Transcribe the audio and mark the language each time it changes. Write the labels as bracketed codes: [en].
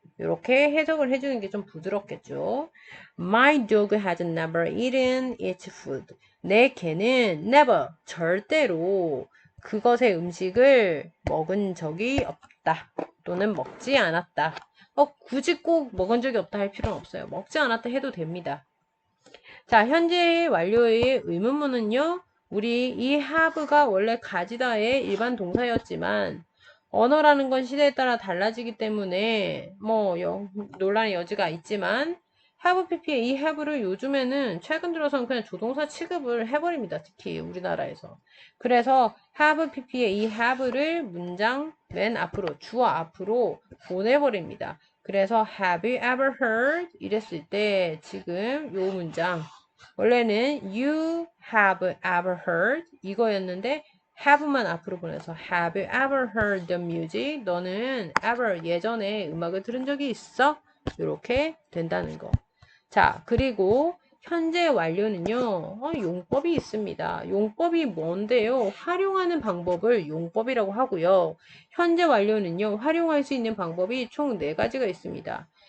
[ko] 이렇게 해석을 해주는 게 좀 부드럽겠죠. [en] My dog has never eaten its food. [ko] 내 개는 never, 절대로 그것의 음식을 먹은 적이 없다. 또는 먹지 않았다. 굳이 꼭 먹은 적이 없다 할 필요는 없어요. 먹지 않았다 해도 됩니다. 자, 현재 완료의 의문문은요. 우리 이 have가 원래 가지다의 일반 동사였지만 언어라는 건 시대에 따라 달라지기 때문에 뭐 논란의 여지가 있지만 have pp의 이 have를 요즘에는 최근 들어서는 그냥 조동사 취급을 해버립니다. 특히 우리나라에서. 그래서 have pp의 이 have를 문장 맨 앞으로 주어 앞으로 보내버립니다. 그래서 [en] have you ever heard [ko] 이랬을 때 지금 요 문장 원래는 [en] you have ever heard [ko] 이거였는데 have만 앞으로 보내서 [en] have you ever heard the music? [ko] 너는 ever 예전에 음악을 들은 적이 있어? 이렇게 된다는 거. 자, 그리고 현재 완료는요. 용법이 있습니다. 용법이 뭔데요? 활용하는 방법을 용법이라고 하고요. 현재 완료는요. 활용할 수 있는 방법이 총 4가지가 있습니다.